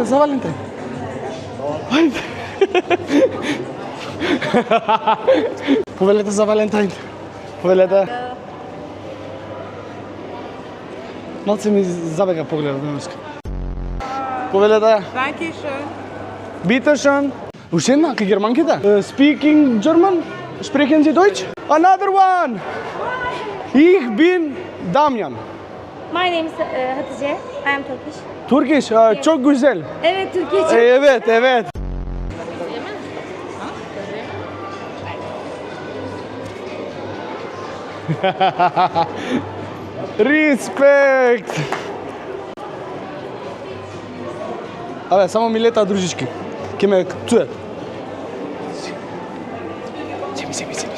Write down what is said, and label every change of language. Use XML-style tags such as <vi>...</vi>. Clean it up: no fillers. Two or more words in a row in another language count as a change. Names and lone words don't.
<mk>Ајде. Повелете за Валентин. Повелете. Малце ми забега погледот денеска. Повелете.</mk> <de>Dankeschön. Bitte schön.</de> <mk>Уште една, кај германките?</mk> <en>Speaking German?</en> <de>Sprechen Sie Deutsch?</de> <en>Another one!</en> <de>Ich bin Damjan.</de> <en>My name is Hatice. I am Turkish. Turkish,</en> <tr>çok güzel. Evet, Türkiye. Evet.</tr> <mk>Респект! Абе, само ми лета дружички. Ке ме чуят. Семи.</mk>